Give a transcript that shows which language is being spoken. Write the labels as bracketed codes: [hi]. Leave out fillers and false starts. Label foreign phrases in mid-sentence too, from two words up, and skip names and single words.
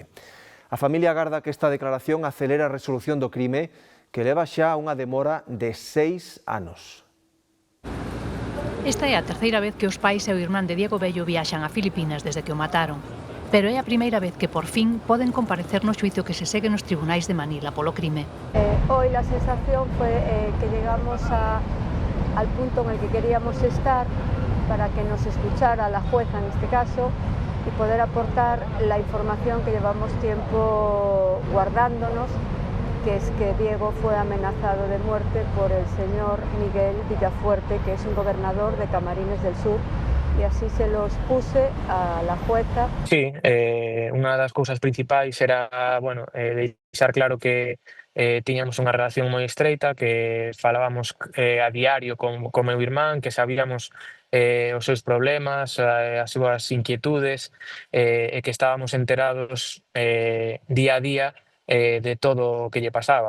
[gl] A familia agarda que esta declaración acelera a resolución do crime, que leva xa unha demora de 6 anos. Esta é a terceira vez que os pais e o irmán de Diego Bello viaxan a Filipinas desde que o mataron. Pero é a primeira vez que por fin poden comparecer no xuizo que se segue nos tribunais de Manila polo crime. [es] Hoy la sensación fue que llegamos al punto en el que queríamos estar para que nos escuchara la jueza en este caso y poder aportar la información que llevamos tiempo guardándonos, que es que Diego fue amenazado de muerte por el señor Miguel Villafuerte, que es un gobernador de Camarines del Sur, e así se los puse a la jueza. [gl] Sí, unha das cousas principais era, bueno, deixar claro que tiñamos unha relación moi estreita, que falábamos a diario con meu irmán, que sabíamos os seus problemas, as súas inquietudes, e que estábamos enterados día a día de todo o que lle pasaba.